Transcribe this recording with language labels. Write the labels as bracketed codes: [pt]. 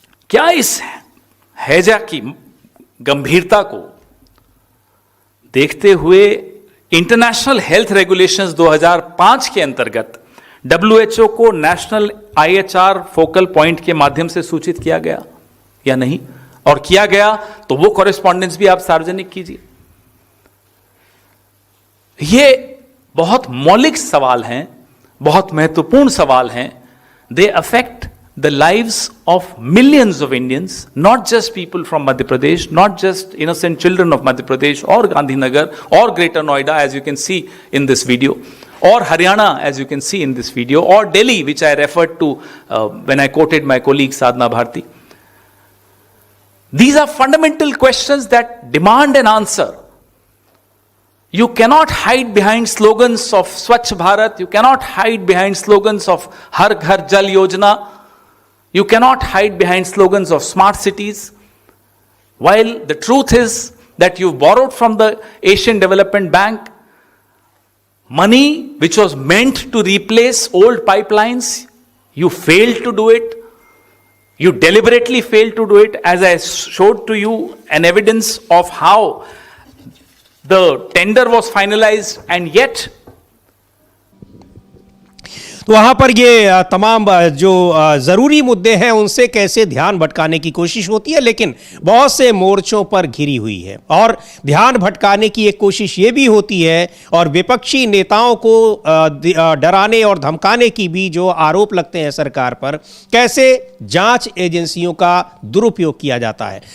[hi] क्या इस हैजा की गंभीरता को देखते हुए इंटरनेशनल हेल्थ रेगुलेशंस 2005 के अंतर्गत WHO को नेशनल IHR फोकल पॉइंट के माध्यम से सूचित किया गया या नहीं? और किया गया तो वो कॉरेस्पॉन्डेंस भी आप सार्वजनिक कीजिए। ये बहुत मौलिक सवाल हैं, बहुत महत्वपूर्ण सवाल हैं। [en] They affect the lives of millions of Indians, not just people from Madhya Pradesh, not just innocent children of Madhya Pradesh or Gandhinagar or Greater Noida, as you can see in this video, or Haryana, as you can see in this video, or Delhi, which I referred to when I quoted my colleague Sadhna Bharti. These are fundamental questions that demand an answer. You cannot hide behind slogans of Swachh Bharat, you cannot hide behind slogans of Har Ghar Jal Yojana, you cannot hide behind slogans of smart cities, while the truth is that you've borrowed from the Asian Development Bank money which was meant to replace old pipelines. You failed to do it. You deliberately failed to do it, as I showed to you an evidence of how the tender was finalized, and yet [hi] तो वहाँ पर ये तमाम जो ज़रूरी मुद्दे हैं उनसे कैसे ध्यान भटकाने की कोशिश होती है, लेकिन बहुत से मोर्चों पर घिरी हुई है। और ध्यान भटकाने की एक कोशिश ये भी होती है, और विपक्षी नेताओं को डराने और धमकाने की भी जो आरोप लगते हैं सरकार पर, कैसे जांच एजेंसियों का दुरुपयोग किया जाता है।